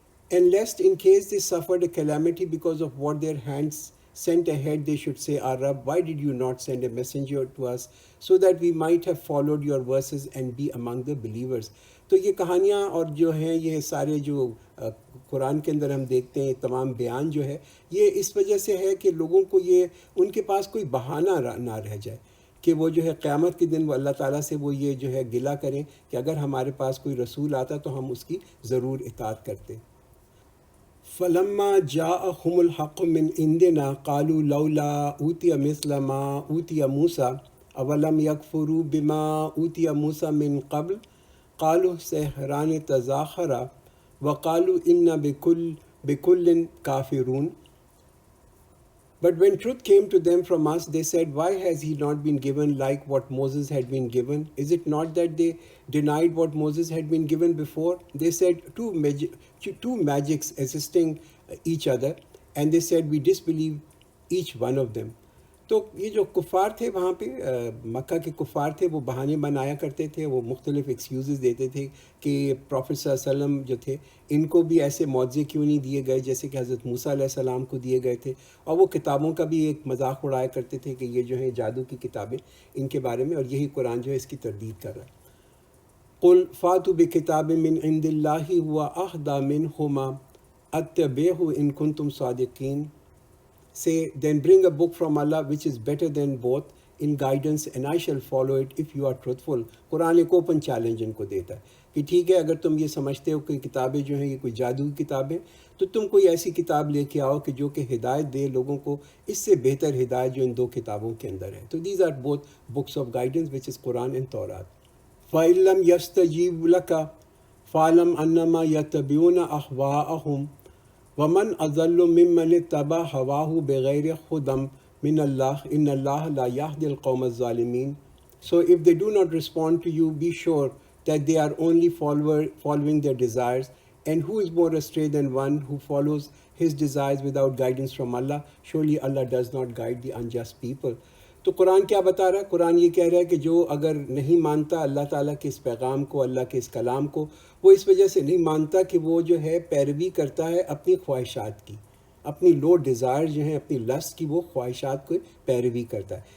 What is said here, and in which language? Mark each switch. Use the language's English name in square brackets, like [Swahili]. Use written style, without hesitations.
[English] And lest in case they suffered a calamity because of what their hands sent ahead, they should say, Our Rabb, why did you not send a messenger to us so that we might have followed your verses and be among the believers. [Urdu] تو یہ کہانیاں اور جو ہیں یہ سارے جو قرآن کے اندر ہم دیکھتے ہیں تمام بیان جو ہے یہ اس وجہ سے ہے کہ لوگوں کو یہ ان کے پاس کوئی بہانہ نہ رہ جائے کہ وہ جو ہے قیامت کے دن وہ اللہ تعالیٰ سے وہ یہ جو ہے گلہ کریں کہ اگر ہمارے پاس کوئی رسول آتا تو ہم اس کی ضرور اطاعت کرتے. [Arabic] فَلَمَّا جَاءَهُمُ الْحَقُّ مِنْ عِنْدِنَا قَالُوا لَوْلَا أُوتِيَ مِثْلَ مَا أُوتِيَ مُوسَىٰ أَوَلَمْ يَكْفُرُوا بِمَا أُوتِيَ مُوسَىٰ مِنْ قَبْلُ قَالُوا سِحْرَانِ تَظَاهَرَا وَقَالُوا إِنَّا بِكُلٍّ كَافِرُونَ. [English] But when truth came to them from us, they said, Why has he not been given like what Moses had been given? Is it not that they denied what Moses had been given before? They said two magics assisting each other, and they said, We disbelieve each one of them. [Urdu] تو یہ جو کفار تھے وہاں پہ مکہ کے کفار تھے وہ بہانے بنایا کرتے تھے، وہ مختلف ایکسکیوزز دیتے تھے کہ پروفیٹ صلی اللہ علیہ وسلم جو تھے ان کو بھی ایسے معجزے کیوں نہیں دیے گئے جیسے کہ حضرت موسیٰ علیہ السلام کو دیے گئے تھے. اور وہ کتابوں کا بھی ایک مذاق اڑایا کرتے تھے کہ یہ جو ہیں جادو کی کتابیں ان کے بارے میں، اور یہی قرآن جو ہے اس کی تردید کر رہا ہے. [Arabic] قُلْ فَاتُوا بِكِتَابٍ مِّنْ عِنْدِ اللَّهِ هُوَ أَهْدَىٰ مِنْهُمَا أَتَّبِعْهُ إِن كُنتُمْ صَادِقِينَ. [English] Say, then bring a book from Allah which is better than both, in guidance and I shall follow it if you are truthful. [Urdu] قرآن ایک اوپن چیلنج ان کو دیتا ہے کہ ٹھیک ہے اگر تم یہ سمجھتے ہو کہ کتابیں جو ہیں یہ کوئی جادو کی کتابیں، تو تم کوئی ایسی کتاب لے کے آؤ کہ جو کہ ہدایت دے لوگوں کو، اس سے بہتر ہدایت جو ان دو کتابوں کے اندر ہے. تو [English] These are both books of guidance which is Quran and Torah. [Arabic] فَإِن لَمْ يَسْتَجِيبُوا لَكَ فَاعْلَمْ أَنَّمَا يَتَّبِعُونَ أَهْوَاءَهُمْ وَمَنْ أَضَلُّ مِمَّنِ اتَّبَعَ هَوَاهُ بِغَيْرِ هُدًى مِنَ اللَّهِ إِنَّ اللَّهَ لَا يَهْدِي الْقَوْمَ الظَّالِمِينَ. [English] So if they do not respond to you, be sure that they are only following their desires. And who is more astray than one who follows his desires without guidance from Allah? Surely Allah does not guide the unjust people. [Urdu] تو قرآن کیا بتا رہا ہے؟ قرآن یہ کہہ رہا ہے کہ جو اگر نہیں مانتا اللہ تعالیٰ کے اس پیغام کو، اللہ کے اس کلام کو، وہ اس وجہ سے نہیں مانتا کہ وہ جو ہے پیروی کرتا ہے اپنی خواہشات کی، اپنی لو ڈیزائر جو ہیں، اپنی لسٹ کی، وہ خواہشات کو پیروی کرتا ہے.